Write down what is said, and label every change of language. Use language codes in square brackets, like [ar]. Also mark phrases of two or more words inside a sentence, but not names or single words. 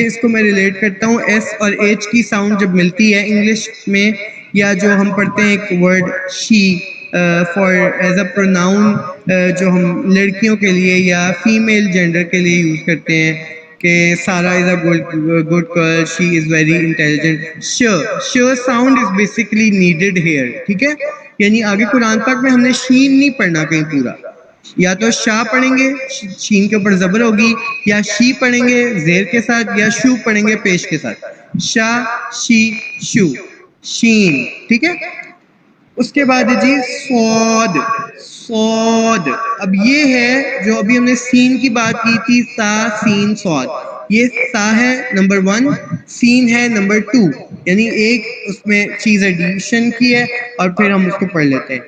[ur] اس کو میں ریلیٹ کرتا ہوں, ایس اور ایچ کی ساؤنڈ جب ملتی ہے انگلش میں, یا جو ہم پڑھتے ہیں ایک [en] word she for as a pronoun, [ur] جو ہم لڑکیوں کے لیے یا [en] female gender [ur] کے لیے یوز کرتے ہیں کہ [en] Sara is a good girl, she is very intelligent. sh sound is basically needed here, [ur] ٹھیک ہے. یعنی آگے قرآن پاک میں ہم نے شین نہیں پڑھنا کہیں پورا, یا تو شا پڑھیں گے شین کے اوپر زبر ہوگی, یا شی پڑھیں گے زیر کے ساتھ, یا شو پڑھیں گے پیش کے ساتھ. شا شی شو, شین, ٹھیک ہے. اس کے بعد جی صاد, صاد. اب یہ ہے جو ابھی ہم نے سین کی بات کی تھی, سا سین صاد, یہ سا ہے نمبر 1, سین ہے نمبر 2. یعنی ایک اس میں چیز ایڈیشن کی ہے اور پھر ہم اس کو پڑھ لیتے ہیں.